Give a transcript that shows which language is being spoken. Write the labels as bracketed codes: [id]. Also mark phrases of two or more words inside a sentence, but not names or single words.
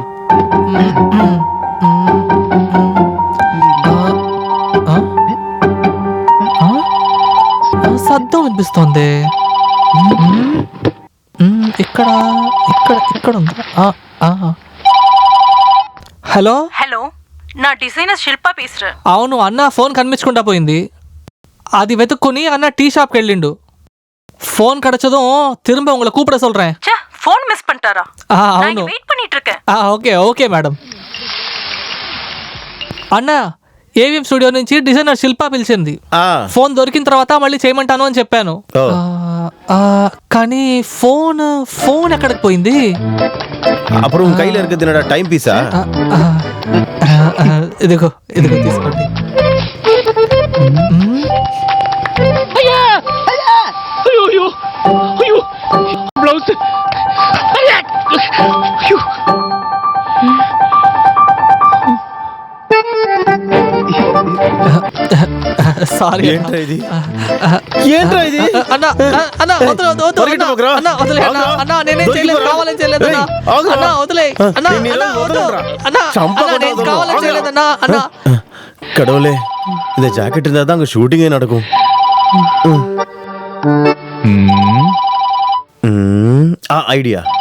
[te] శబ్దం వినిపిస్తోంది. ఇక్కడ ఇక్కడ ఇక్కడ ఉందా? హలో హలో, నా డిజైనర్ శిల్ప పీస్టర్. అవును అన్న, ఫోన్ కనిపించకుండా పోయింది. అది వెతుక్కుని అన్న [en] tea shopக்கு [te] వెళ్ళిండు. [ta] ஃபோன் கிடைச்சதும் திரும்ப உங்களை கூப்பிட சொல்றேன். [en] phone miss [ta] பண்ணிட்டாரா? [te] అవును, [ta] வெயிட் பண்ணிட்டு இருக்கேன். [en] Okay okay madam. [te] అన్న, ఏవిఎం స్టూడియో నుంచి డిజైనర్ శిల్ప పిలిచింది. ఫోన్ దొరికిన తర్వాత మళ్ళీ చేయమంటాను అని చెప్పాను. కానీ ఫోన్ ఎక్కడికి పోయింది? [ta] அப்புறம் உன் கையில இருக்கிறது என்னடா, [en] time pieceா? [te] ఇదిగో ఇదిగో తీసుకోండి. అయ్యా అయ్యా, అయ్యో అయ్యో అయ్యో, బ్లౌజ్. అయ్యా అయ్యో. సారీ. ఏంట్రా ఇది? ఏంట్రా ఇది? అన్న అన్న వదిలే అన్న, వదిలే అన్న, నేనేం చేయలేదు, కావాలని చేయలేదు అన్న. అన్న వదిలే అన్న, అన్న వదిలే అన్న, నేను కావాలని చేయలేదు అన్న. అన్న [ta] கடவுளே, இந்த ஜாக்கெட் இருந்தா தான் அங்க ஷூட்டிங்கே நடக்கும். ஐடியா.